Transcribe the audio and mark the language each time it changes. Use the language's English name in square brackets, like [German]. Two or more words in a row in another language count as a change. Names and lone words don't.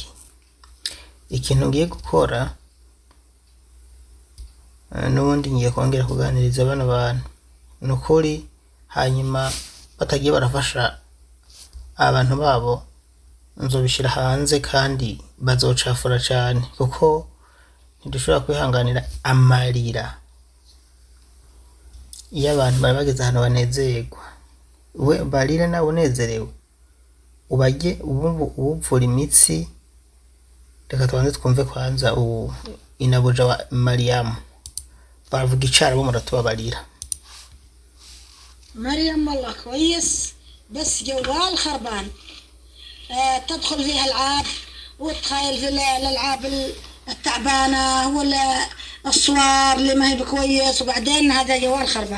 [Rundi] Ikintu ngiye gukora n'ubundi ngiye kongera kuganiriza bano bantu nukuri hanyuma batagiye barafasha abantu babo nzobishira hanze kandi bazocafura cyane kuko ntidushobora kwihanganira amarira iyo abantu bari bageze ahantu banezerwa. We barire nawe unezerewe ubajye ubuvura imitsi. Reka tubanze twumve kwanza inabuja wa Mariam baravuga icyarabu muratubabarira. [Arabic] مريم والله كويس بس جوال خربان. تدخل فيها العاب وتخيل في الالعاب التعبانه ولا الصور اللي ما هي بكويس، وبعدين هذا جوال خربان.